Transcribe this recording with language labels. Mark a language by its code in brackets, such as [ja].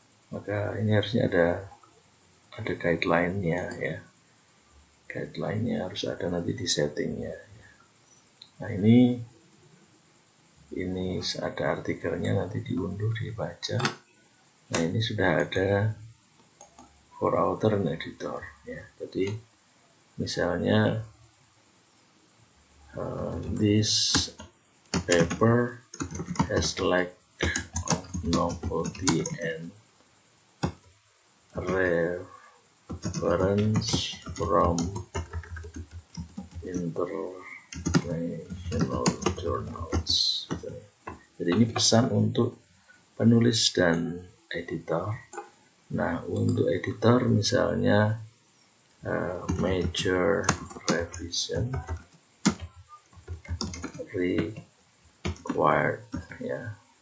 [id] Maka ini harusnya ada guideline-nya ya. Guideline-nya harus ada nanti di settingnya. Nah ini ada artikelnya, nanti diunduh, dibaca. Nah ini sudah ada [en] for author and editor [id] ya. Jadi misalnya [en] this paper has lack of novelty and reference from international journals. [id] Jadi ini pesan untuk penulis dan editor. Nah, untuk editor misalnya [en] major revision required [id] ya.